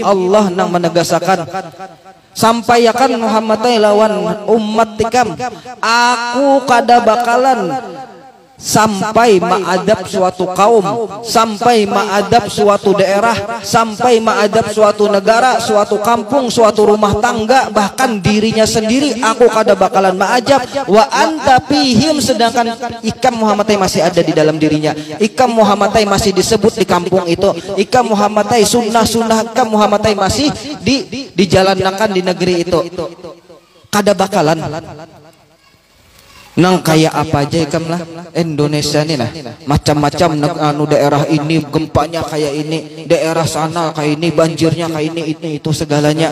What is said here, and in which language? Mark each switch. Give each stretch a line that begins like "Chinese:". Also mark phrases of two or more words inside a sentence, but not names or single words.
Banjar: Allah nang menegasakan, sampaikan Muhammad lawan umat tikam, aku kada bakalan sampai ma'adab suatu kaum, sampai ma'adab suatu daerah, sampai ma'adab suatu negara, suatu kampung, suatu rumah tangga, bahkan dirinya sendiri aku kada bakalan ma'ajab.
Arabic: وأنت فيهم,
Indonesian: sedangkan ikam Muhammad masih ada di dalam dirinya. Ikam Muhammad masih disebut di kampung itu. Ikam Muhammad sunnah-sunnah ikam Muhammad masih dijalankan di negeri itu.
Banjar: Kada bakalan nang kayak apa aja ikam lah Indonesia ini lah, macam-macam daerah ini gempanya kayak ini, daerah sana kayak ini, banjirnya kayak ini itu segalanya.